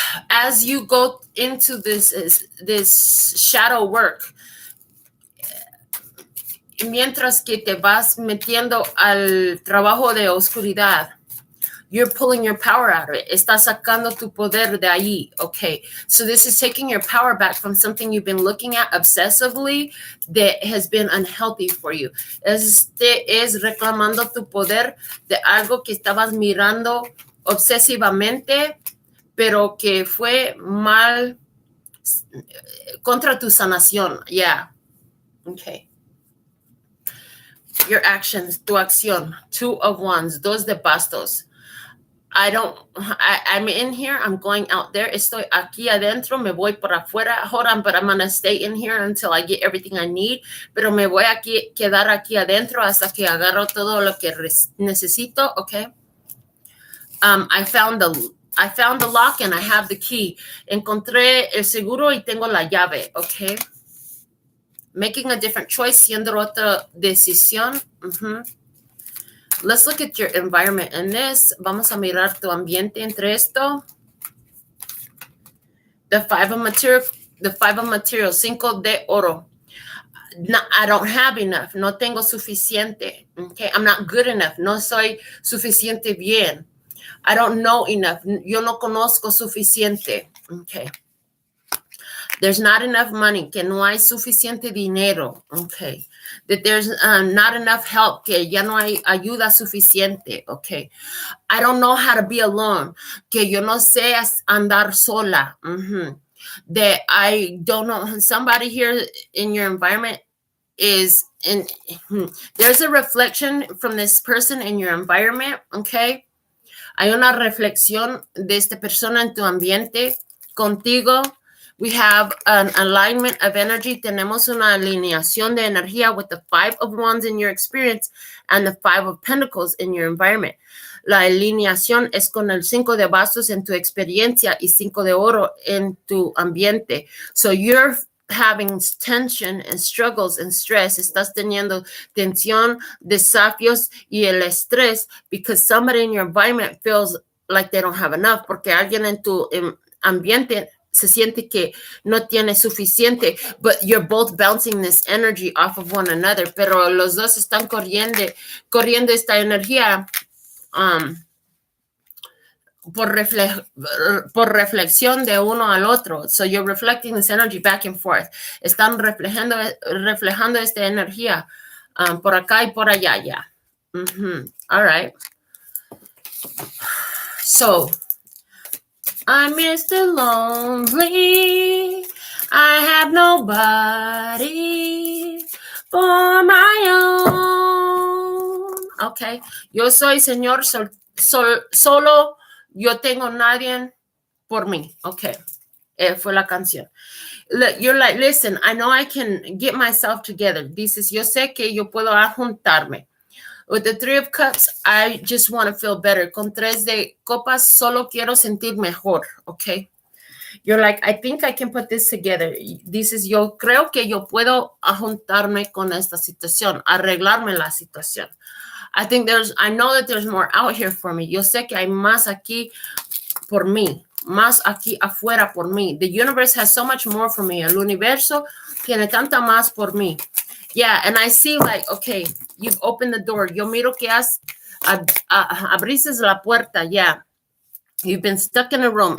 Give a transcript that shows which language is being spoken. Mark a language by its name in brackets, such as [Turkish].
[English] As you go into this shadow work, [Spanish] mientras que te vas metiendo al trabajo de oscuridad, [English] you're pulling your power out of it. [Spanish] Estás sacando tu poder de ahí, okay? [English] So this is taking your power back from something you've been looking at obsessively that has been unhealthy for you. [Spanish] Este es reclamando tu poder de algo que estabas mirando obsesivamente, pero que fue mal contra tu sanación. [English] Yeah, okay. Your actions, [Spanish] tu acción, [English] 2 of Wands, [Spanish] 2 de bastos. [English] I'm in here, I'm going out there. [Spanish] Estoy aquí adentro, me voy por afuera. [English] Hold on, but I'm going to stay in here until I get everything I need. [Spanish] Pero me voy a quedar aquí adentro hasta que agarro todo lo que necesito, okay? [English] I found the lock and I have the key. [Spanish] Encontré el seguro y tengo la llave, okay? [English] Making a different choice, [Spanish] siendo otra decisión. [English] Let's look at your environment in this. [Spanish] Vamos a mirar tu ambiente entre esto. [English] The 5 of material, [Spanish] 5 de oro. [English] No, I don't have enough. [Spanish] No tengo suficiente. [English] Okay, I'm not good enough. [Spanish] No soy suficiente bien. [English] I don't know enough. [Spanish] Yo no conozco suficiente. [English] Okay. There's not enough money, [Spanish] que no hay suficiente dinero, [English] okay. That there's not enough help, [Spanish] que ya no hay ayuda suficiente, [English] okay. I don't know how to be alone, [Spanish] que yo no sé andar sola. [English] That I don't know, somebody here in your environment is in, there's a reflection from this person in your environment, okay. [Spanish] Hay una reflexión de esta persona en tu ambiente contigo. [English] We have an alignment of energy. [Spanish] Tenemos una alineación de energía [English] with the 5 of Wands in your experience and the 5 of Pentacles in your environment. [Spanish] La alineación es con el 5 de bastos en tu experiencia y 5 de oro en tu ambiente. [English] So you're having tension and struggles and stress. [Spanish] Estás teniendo tensión, desafíos y el estrés [English] because somebody in your environment feels like they don't have enough, [Spanish] porque alguien en tu ambiente se siente que no tiene suficiente, [English] but you're both bouncing this energy off of one another, [Spanish] pero los dos están corriendo esta energía por reflexión de uno al otro. [English] So you're reflecting this energy back and forth. [Spanish] Están reflejando esta energía por acá y por allá, ya. [English] All right. So, I'm Mr. Lonely. I have nobody for my own. Okay. [Spanish] Yo soy señor solo. Yo tengo nadie por mí. Okay. Fue la canción. [English] You're like, listen, I know I can get myself together. [Spanish] Dices, yo sé que yo puedo juntarme. [English] With the 3 of Cups, I just want to feel better. [Spanish] Con 3 de copas, solo quiero sentir mejor, okay? [English] You're like, I think I can put this together. [Spanish] Dices, yo creo que yo puedo juntarme con esta situación, arreglarme la situación. [English] I know that there's more out here for me. [Spanish] Yo sé que hay más aquí por mí, más aquí afuera por mí. [English] The universe has so much more for me. [Spanish] El universo tiene tanta más por mí. [English] Yeah, and I see like, okay, you've opened the door. [Spanish] Yo miro que abriste la puerta, [English] yeah. You've been stuck in a room.